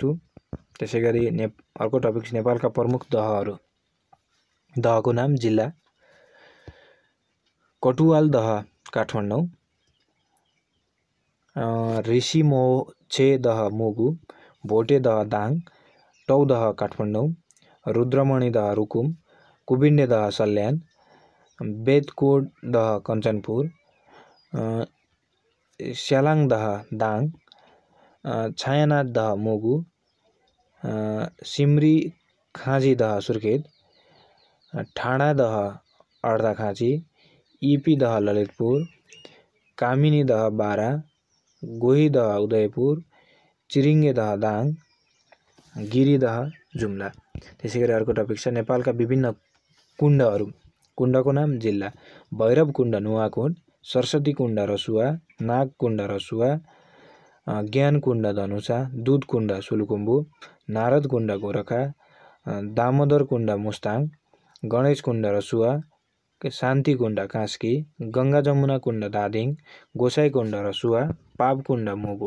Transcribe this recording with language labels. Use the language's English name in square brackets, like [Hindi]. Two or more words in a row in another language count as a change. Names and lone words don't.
[Nepali] त्यसै गरी अर्को टपिक नेपालका प्रमुख दहहरू। दहको नाम जिल्ला: कटुवाल दह काठमाडौँ, ऋषिमोछे दह मुगु, भोटे दह दाङ, टौदह काठमाडौँ, रुद्रमणि दह रुकुम, कुबिन्डे दह सल्यान, बेदकोट दह कञ्चनपुर, स्यालाङ दह दाङ, छायानाथ दह मुगु, सिमरी खाँजी दह सुर्खेत, ठाडा दह अर्धाखाँची, इपी दह ललितपुर, कामिनी दह बारा, गोही दह उदयपुर, चिरिङ्गे दह दाङ, गिरी दह जुम्ला। त्यसै गरी अर्को टपिक छ नेपालका विभिन्न कुण्डहरू। कुण्डको नाम जिल्ला: भैरव कुण्ड नुवाकोट, सरस्वती कुण्ड रसुवा, नाग कुण्ड रसुवा, ज्ञान कुण्ड धनुषा, दुध कुण्ड सुलुकुम्बु, नारद कुण्ड गोरखा, दामोदर कुण्ड मुस्ताङ, गणेश कुण्ड रसुवा, शान्ति कुण्ड कास्की, गङ्गा जमुना कुण्ड धादिङ, गोसाई कुण्ड रसुवा, पाप कुण्ड मुगु।